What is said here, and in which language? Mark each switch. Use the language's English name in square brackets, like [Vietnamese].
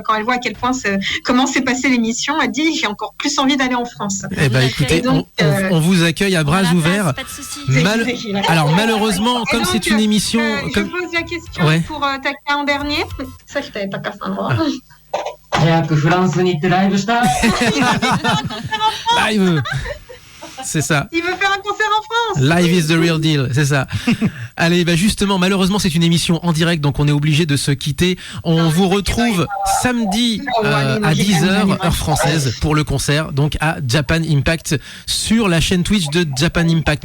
[French] Quand elle voit à quel point comment s'est passée l'émission, elle dit, j'ai encore plus envie d'aller en France. Eh ben, écoutez, donc, on vous accueille à bras ouverts. Pas de souci. Alors malheureusement, comme c'est une émission, je pose la question pour Taka en dernier. Ça, je t'avais Taka Sandra. [Japanese] 早くフランスに行ってライブしたい。 [French] Live. C'est ça. Il veut faire un concert en France. [English] Live is the real deal, [French] c'est ça. Allez, bah justement, malheureusement, c'est une émission en direct, donc on est obligé de se quitter. On vous retrouve samedi à 10h, heure française, pour le concert, donc à Japan Impact, sur la chaîne Twitch de Japan Impact.